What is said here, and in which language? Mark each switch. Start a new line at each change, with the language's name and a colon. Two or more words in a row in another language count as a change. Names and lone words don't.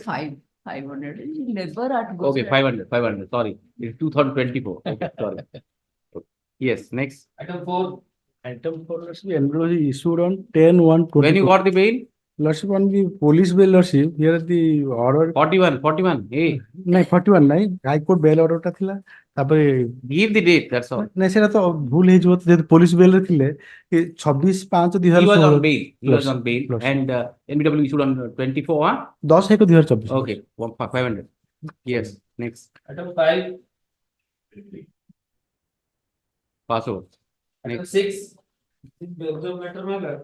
English: 500. Never at. Okay, 500. Sorry. It's 2024. Okay, sorry. Yes. Next. Item 4. Item 4, lordship, NWC issued on 10/1/20. When you got the bail? Lordship, on the police bail, lordship, here the order. 41. Hey,
Odia: ନାଇଁ 41 ନାଇଁ
English: High Court bail orderଟା
Odia: ଥିଲା ତାପରେ
English: give the date. That's all.
Odia: ନାଇଁ ସେଟା ତ ଭୁଲ ହେଇଯିବ ଯେହେତୁ
English: police bailରେ
Odia: ଥିଲେ 26/5/2016
English: He was on bail. He was on bail. Plus. And NVW issued on 24. Huh? 10/1/2024 Okay. 500. Yes. Next. Item 5. Pass over. Item Next. 6. Belgium matter, my lord.